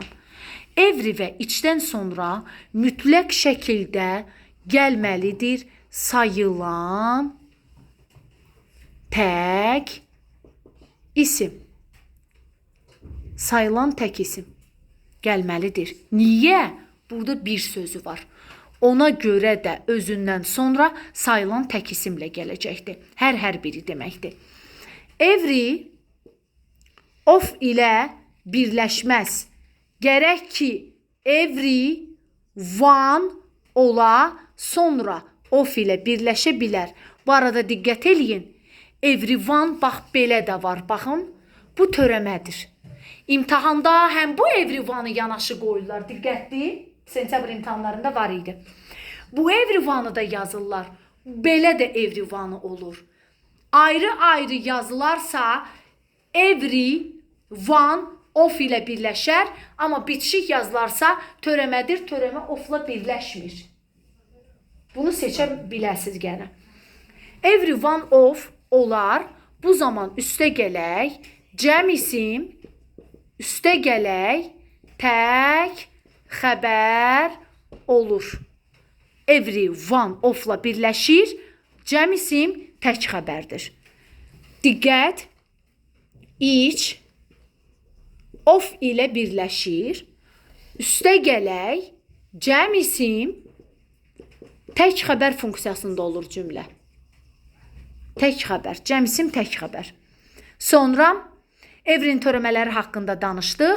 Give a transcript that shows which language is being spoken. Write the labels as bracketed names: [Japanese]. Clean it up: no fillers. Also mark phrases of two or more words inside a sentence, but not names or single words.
[Azerbaijani] Every və içdən sonra mütləq şəkildə gəlməlidir sayılan tək isim. Sayılan tək isim gəlməlidir. Niyə? Burada bir sözü var. Ona görə də özündən sonra sayılan tək isimlə gələcəkdir. Hər biri deməkdir. [English] Every of [Azerbaijani] ilə birləşməz. Gərək ki, [English] every one [Azerbaijani] ola, sonra of ilə birləşə bilər. Bu arada diqqət eləyin. [English] Every one, [Azerbaijani] bax, belə də var. Baxın, bu törəmədir. İmtahanda həm bu [English] every one- [Azerbaijani] ı yanaşı qoyurlar. Diqqətli, sentyabr imtahanlarında var idi. Bu [English] every one- [Azerbaijani] ı da yazırlar. Belə də [English] every one- [Azerbaijani] ı olur. Ayrı-ayrı yazılarsa [English] every one of [Azerbaijani] ilə birləşər, amma bitişik yazılarsa törəmədir, törəmə ofla birləşmir. Bunu seçə biləsiniz gənə. [English] Every one of olar. [Azerbaijani] Bu zaman üstə gələk, cəm isim, üstə gələk, tək xəbər olur. [English] Every one [Azerbaijani] ofla birləşir, cəm isim tək xəbərdir. Diqqət, [English] each of [Azerbaijani] ilə birləşir, üstə gələk, cəm isim tək xəbər funksiyasında olur cümlə. Tək xəbər, cəm isim tək xəbər. Sonra every-nin törəmələri haqqında danışdıq.